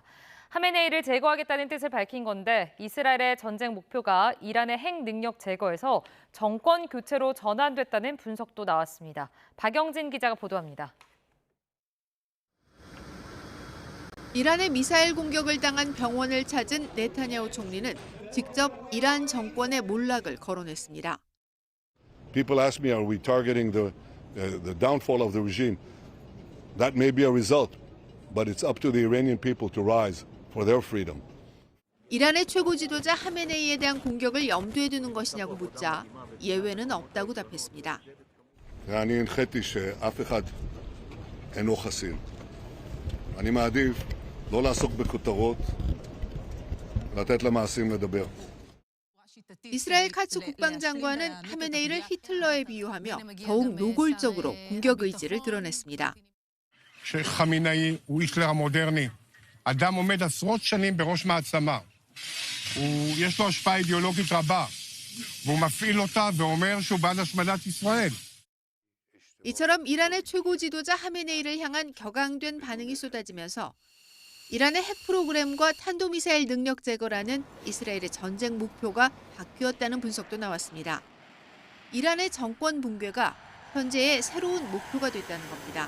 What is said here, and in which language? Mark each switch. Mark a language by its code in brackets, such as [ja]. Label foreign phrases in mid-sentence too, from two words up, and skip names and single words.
[ko] 하메네이를 제거하겠다는 뜻을 밝힌 건데 이스라엘의 전쟁 목표가 이란의 핵 능력 제거에서 정권 교체로 전환됐다는 분석도 나왔습니다. 박영진 기자가 보도합니다. 이란의 미사일 공격을 당한 병원을 찾은 네타냐후 총리는 직접 이란 정권의 몰락을 거론했습니다. [en] People ask me, are we targeting the downfall of the regime? That may be a result, but it's up to the Iranian people to rise for their freedom. [ko] 이란의 최고 지도자 하메네이에 대한 공격을 염두에 두는 것이냐고 묻자 예외는 없다고 답했습니다. [he] אני הנחיתי שאף אחד אינו חסין. אני מעדיף לא לעסוק בכותרות, לתת למעשים לדבר. [ko] 이스라엘 카츠 국방장관은 하메네이를 히틀러에 비유하며 더욱 노골적으로 공격 의지를 드러냈습니다. [he] שחמינאי הוא היטלר המודרני. אדם עומד עשרות שנים בראש מעצמה. יש לו השפעה אידיאולוגית רבה, והוא מפעיל אותה ואומר שהוא בעד השמדת ישראל. [ko] 이처럼 이란의 최고 지도자 하메네이를 향한 격앙된 반응이 쏟아지면서 이란의 핵 프로그램과 탄도미사일 능력 제거라는 이스라엘의 전쟁 목표가 바뀌었다는 분석도 나왔습니다. 이란의 정권 붕괴가 현재의 새로운 목표가 됐다는 겁니다.